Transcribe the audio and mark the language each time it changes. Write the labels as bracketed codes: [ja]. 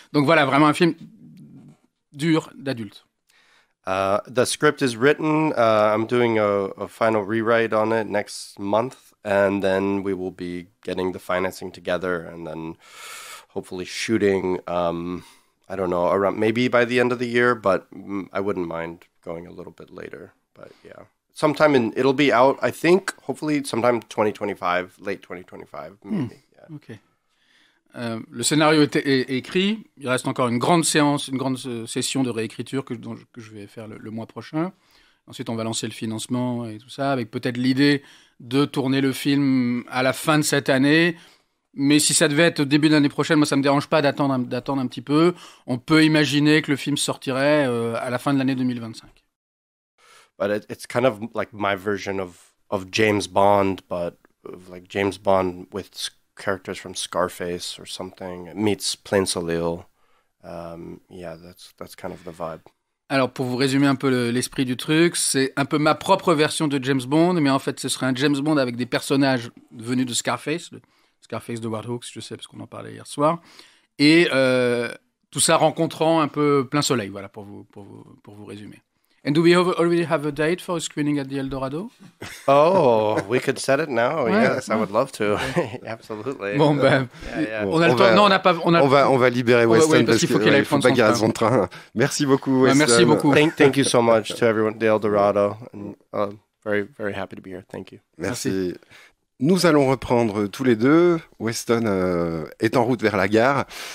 [fr] Donc voilà, vraiment un film dur d'adulte. [en] The script is written. I'm doing a final rewrite on it next month, and then we will be getting the financing together, and then hopefully shooting. I don't know, around maybe by the end of the year, but I wouldn't mind going a little bit later. But yeah, it'll be out, I think, hopefully sometime 2025, late 2025, maybe. Yeah. [fr] Ok. Le scénario est écrit. Il reste encore une grande session de réécriture que je vais faire le mois prochain. Ensuite, on va lancer le financement et tout ça, avec peut-être l'idée de tourner le film à la fin de cette année. Mais si ça devait être au début de l'année prochaine, moi, ça me dérange pas d'attendre un petit peu. On peut imaginer que le film sortirait à la fin de l'année 2025. [en] But it's kind of like my version of James Bond, but like James Bond with characters from Scarface or something. It meets Plein Soleil. Yeah, that's kind of the vibe. [fr] Alors, pour vous résumer un peu l'esprit du truc, c'est un peu ma propre version de James Bond, mais en fait, ce serait un James Bond avec des personnages venus de Scarface, Scarface de Howard Hawks, je sais, parce qu'on en parlait hier soir. Et tout ça rencontrant un peu Plein Soleil, voilà, pour vous résumer. [en] And do we already have a date for a screening at the El Dorado? Oh, we could set it now. [fr] Ouais. [en] Yes, I would love to. Absolutely. [fr] Bon, ben, [en] yeah. [fr] on a le temps. Non, on n'a pas. On va libérer Weston oui, parce qu'il faut qu'il aille prendre faut pas qu'il rate son son train. Merci beaucoup, Weston. Merci beaucoup. [en] Thank you so much to everyone, the El Dorado. And, very, very happy to be here. Thank you. [fr] Merci. Nous allons reprendre tous les deux. Weston est en route vers la gare.